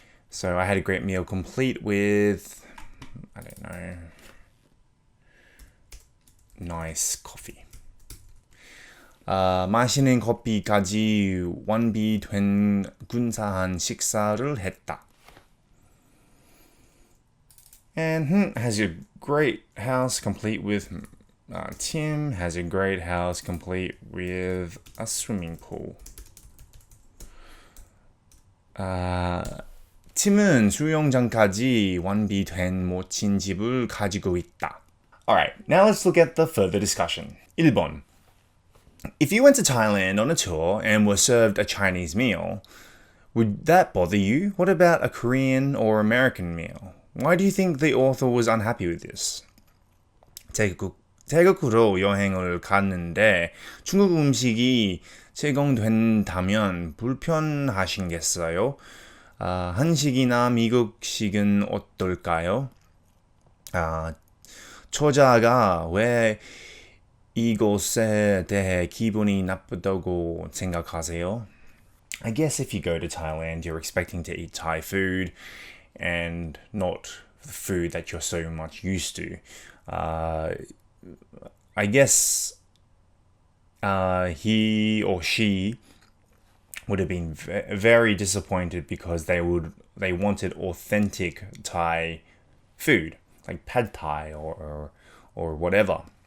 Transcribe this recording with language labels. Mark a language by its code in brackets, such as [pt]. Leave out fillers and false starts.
[en] So I had a great meal complete with, I don't know, nice coffee. [ko] 마시는 커피까지 완비된 근사한 식사를 했다. [en] And has a great house complete with, Tim has a great house complete with a swimming pool. [ko] 팀은 수영장까지 완비된 멋진 집을 가지고 있다. [en] Alright, now let's look at the further discussion. [ko] 1번. [en] If you went to Thailand on a tour and were served a Chinese meal, would that bother you? What about a Korean or American meal? Why do you think the author was unhappy with this? [ko] 태국으로 여행을 갔는데 중국 음식이 제공된다면 불편하신겠어요? 한식이나 미국식은 어떨까요? 저자가 왜 이곳에 대해 기분이 나쁘다고 생각하세요? [en] I guess if you go to Thailand, you're expecting to eat Thai food and not the food that you're so much used to. I guess he or she would have been very disappointed because they wanted authentic Thai food, like pad Thai or whatever.